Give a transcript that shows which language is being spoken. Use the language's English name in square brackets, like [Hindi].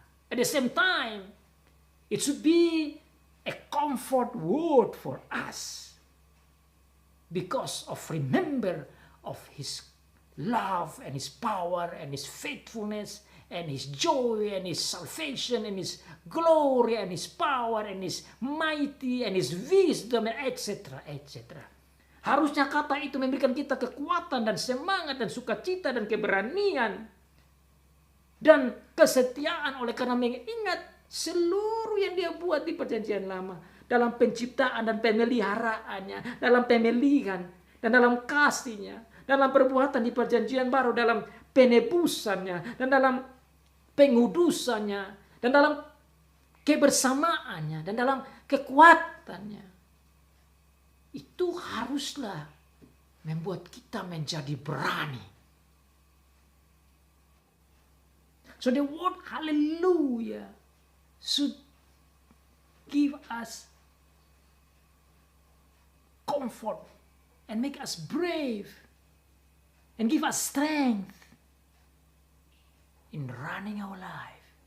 [English] At the same time, it should be a comfort word for us because of remember of His love and His power and His faithfulness and His joy and His salvation and His glory and His power and His mighty and His wisdom, etc. etc. [Indonesian] Harusnya kata itu memberikan kita kekuatan dan semangat dan sukacita dan keberanian dan kesetiaan, oleh karena mengingat seluruh yang dia buat di perjanjian lama, dalam penciptaan dan pemeliharaannya, dalam pemilihan dan dalam kasihnya, dalam perbuatan di perjanjian baru, dalam penebusannya dan dalam pengudusannya dan dalam kebersamaannya dan dalam kekuatannya. Itu haruslah membuat kita menjadi berani. [English] So the word hallelujah should give us comfort and make us brave and give us strength in running our life.